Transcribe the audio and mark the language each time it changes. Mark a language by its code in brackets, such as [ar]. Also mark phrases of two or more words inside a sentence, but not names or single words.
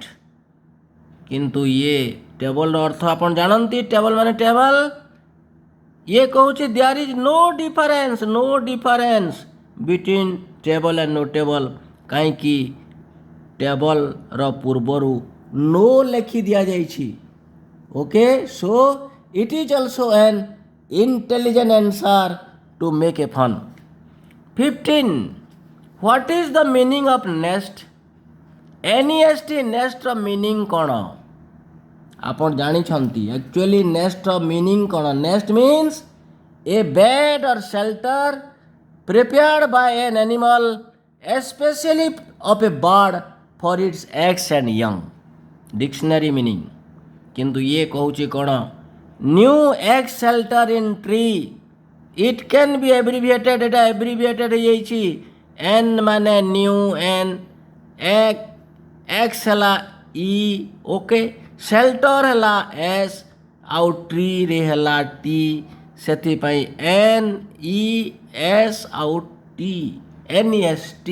[or] କିନ୍ତୁ ଇଏ ଟେବଲ୍ର ଅର୍ଥ ଆପଣ ଜାଣନ୍ତି ଟେବଲ୍ ମାନେ ଟେବଲ୍। ଇଏ କହୁଛି [en] there is no difference between table and notable. [or] କାହିଁକି ଟେବଲ୍ର ପୂର୍ବରୁ ନୋ ଲେଖି ଦିଆଯାଇଛି। [en] OK, so it is also an intelligent answer to make a fun. 15 what is the meaning of nest? [or] NEST ନେଷ୍ଟର ମିନିଂ କ'ଣ ଆପଣ ଜାଣିଛନ୍ତି? ଆକ୍ଚୁଆଲି ନେଷ୍ଟର ମିନିଂ କ'ଣ? [en] nest means a bed or shelter prepared by an animal especially of a bird for its eggs and young. Dictionary meaning. [or] କିନ୍ତୁ ଇଏ କହୁଛି କ'ଣ? [en] new egg shelter in tree. It can be abbreviated. [or] ଏଇଟା ଏବ୍ରିଭିଏଟେଡ୍ ହେଇଯାଇଛି। ଏନ୍ ମାନେ ନ୍ୟୁ ଏନ୍, ଏକ୍ସ ହେଲା ଇ, ଓକେ, ସେଲ୍ଟର ହେଲା ଏସ୍ ଆଉ ଟ୍ରିରେ ହେଲା ଟି, ସେଥିପାଇଁ NES ଆଉ ଟି NEST।